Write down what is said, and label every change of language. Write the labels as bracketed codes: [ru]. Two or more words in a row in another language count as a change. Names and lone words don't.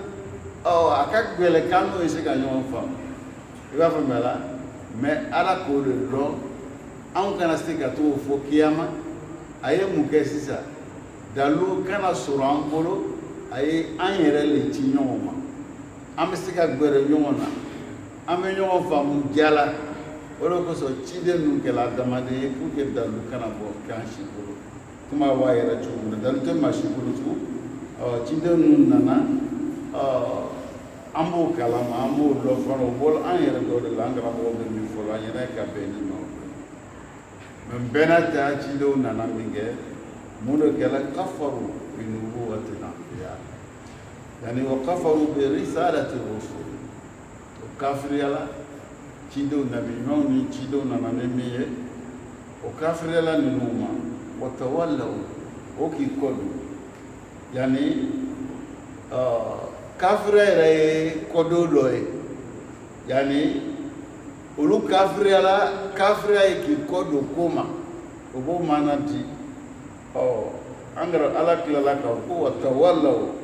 [bm] a ka gɛlɛn k'an n'o ye se ka ɲɔgɔn faamu i b'a faamuya la mais ala k'o de dɔn anw kana se ka t'o fɔ kiyama a ye mun kɛ sisan dalu kana sɔrɔ an bolo a ye an yɛrɛ le ci ɲɔgɔn ma an bɛ se ka gbɛrɛ ɲɔgɔn na an bɛ ɲɔgɔn faamu jala o de kosɔn ciden ninnu kɛla adamaden ye [fr] pour que [bm] dalu kana bɔ k'an si bolo kuma b'a yɛrɛ cogo min na dalu tɛ maa si bolo tugun ciden ninnu nana an b'o kalama an b'o dɔn fana o bɔra an yɛrɛ dɔ de la an karamɔgɔ bɛ min fɔ an yɛrɛ ka bɛn ni ɲɔgɔn mɛ bɛɛ n'a ta cidenw nana min kɛ mun de kɛra [ar] كفروا بنبوة الأنبياء [bm] yani wa [ar] كفروا برسالة الرسل [bm] o kafiriyala cidenw nabi ɲumanw ni cidenw nana ni min ye o kafiriyala ninnu ma [ar] وتولوا [bm] o k'i kɔ don yani kafiriya yɛrɛ ye kɔdon dɔ ye yani olu kafiriyala kafiriya ye k'i kɔ don ko ma o b'o maana di an kɛra ala tilala k'a fɔ ko [ar] وتولوا